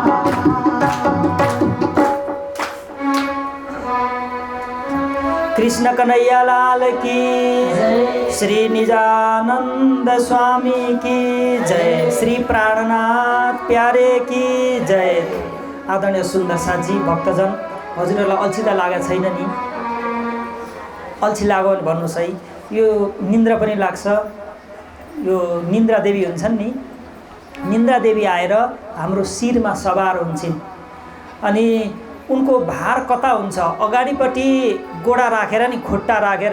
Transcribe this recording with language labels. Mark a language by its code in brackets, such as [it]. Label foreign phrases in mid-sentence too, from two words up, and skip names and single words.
[hi] कृष्ण कन्हैया लाल की श्री निजानंद स्वामी की जय श्री प्राणनाथ प्यारे की जय [ne] आदरणीय सुन्दर साथी भक्तजन हजुरहरूलाई अल्छी त लागेको छैन नि अल्छी लाग्यो भने भन्नुहोस् है यो निन्द्रा पनि लाग्छ यो निन्द्रा देवी हुन्छन् नि निन्द्रा देवी आएर हाम्रो शिरमा सवार हुन्छन् अनि उनको भार कता हुन्छ अगाडिपट्टि गोडा राखेर नि खुट्टा राखेर